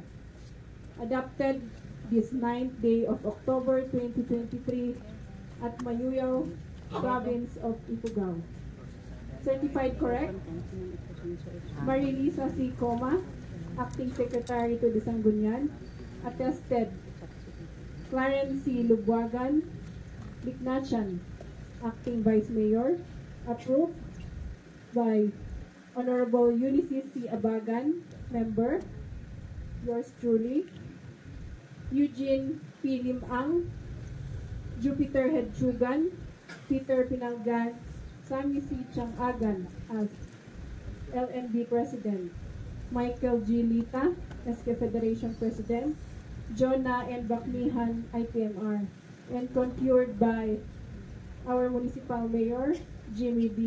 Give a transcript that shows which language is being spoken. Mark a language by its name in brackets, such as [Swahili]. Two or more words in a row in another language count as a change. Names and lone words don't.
[English] Adopted this 9th day of October 2023 at Mayoyao, Province of Ifugao. Certified correct? Marilisa C. Coma, Acting Secretary to the Sangguniang. Attested, Clarence C. Lubwagan, Liknachan, Acting Vice Mayor. Approved by Honorable Ulysses C. Abagan, Member. Yours truly. Eugene P. Limang, Jupiter Hedsugan, Peter Pinanggan, Sammy C. Changagan as LNB President, Michael G. Lita, SK Federation President, Jonah N. Baklihan, IPMR, and concurred by our Municipal Mayor, Jimmy B.